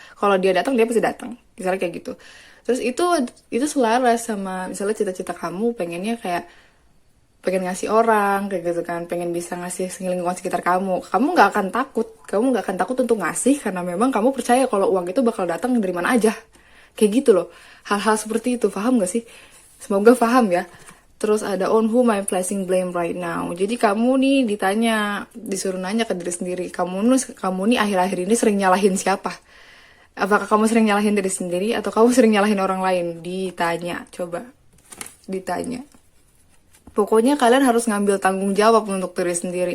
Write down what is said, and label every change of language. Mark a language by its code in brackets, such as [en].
[id] Kalau dia datang dia pasti datang misalnya kayak gitu. Terus itu selaras sama misalnya cita-cita kamu pengennya kayak pengen ngasih orang kayak gitu kan, pengen bisa ngasih lingkungan sekitar kamu nggak akan takut, kamu nggak akan takut untuk ngasih karena memang kamu percaya kalau uang itu bakal datang dari mana aja kayak gitu loh. Hal-hal seperti itu, paham gak sih? Semoga paham ya. Terus ada [en] on whom I'm placing blame right now. [id] Jadi kamu nih ditanya, disuruh nanya ke diri sendiri. Kamu nih akhir-akhir ini sering nyalahin siapa? Apakah kamu sering nyalahin diri sendiri atau kamu sering nyalahin orang lain? Ditanya, coba. Ditanya. Pokoknya kalian harus ngambil tanggung jawab untuk diri sendiri.